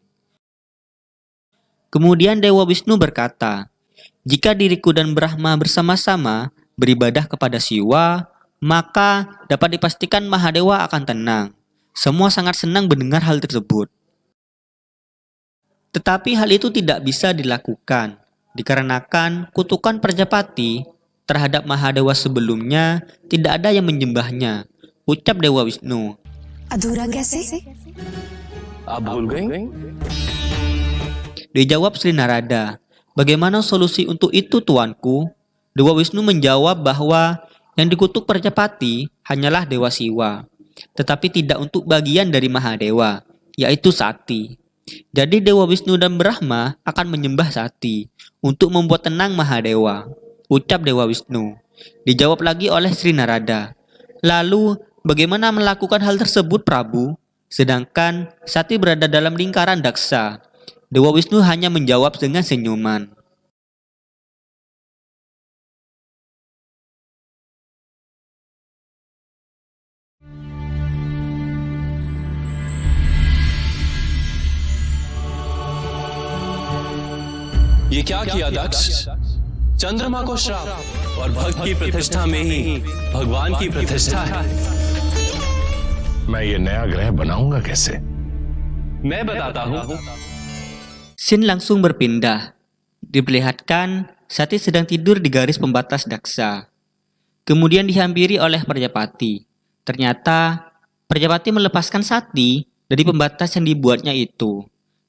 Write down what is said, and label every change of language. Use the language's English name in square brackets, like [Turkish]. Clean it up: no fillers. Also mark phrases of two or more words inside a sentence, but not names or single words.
[Indonesian] Kemudian Dewa Wisnu berkata, jika diriku dan Brahma bersama-sama beribadah kepada Siwa, maka dapat dipastikan Mahadewa akan tenang. Semua sangat senang mendengar hal tersebut. Tetapi hal itu tidak bisa dilakukan, dikarenakan kutukan Prajapati terhadap Mahadewa sebelumnya tidak ada yang menyembahnya, ucap Dewa Wisnu. [Hindi] अधूरा कैसे? आप भूल गई? [Indonesian] Dijawab Sri Narada, bagaimana solusi untuk itu tuanku? Dewa Wisnu menjawab bahwa yang dikutuk Prajapati hanyalah Dewa Siwa, tetapi tidak untuk bagian dari Mahadewa, yaitu Sati. Jadi Dewa Wisnu dan Brahma akan menyembah Sati untuk membuat tenang Mahadewa, ucap Dewa Wisnu. Dijawab lagi oleh Sri Narada. Lalu, bagaimana melakukan hal tersebut, Prabu? Sedangkan Sati berada dalam lingkaran Daksa. Dewa Wisnu hanya menjawab dengan senyuman. [Hindi] ये क्या किया दक्ष? चंद्रमा को श्राप और भक्त की प्रतिष्ठा में ही भगवान की प्रतिष्ठा है। मैं ये नया ग्रह बनाऊंगा कैसे? मैं बताता हूँ। [Indonesian] Sin langsung berpindah. Diperlihatkan Sati sedang tidur di garis pembatas Daksa. Kemudian dihampiri oleh Prajapati. Ternyata Prajapati melepaskan Sati dari pembatas yang dibuatnya itu.